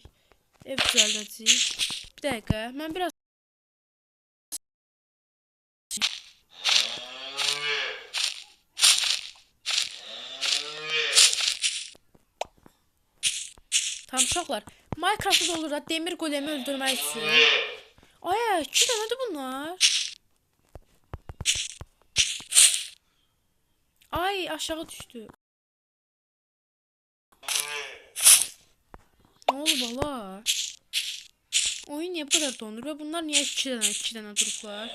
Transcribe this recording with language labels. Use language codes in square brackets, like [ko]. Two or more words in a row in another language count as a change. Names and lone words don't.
[az] Ev düzəldəcək. Bir dəqiqə. Mən biraz Tam uşaqlar. Minecraft'da olur da demir golemi öldürmək üçün. Ay, 2 dənədir bunlar. Ay, aşağı düştü. [tr] Ne oldu bala? Oyun niye bu kadar dondur ve bunlar niye [az] 2 dənə durublar?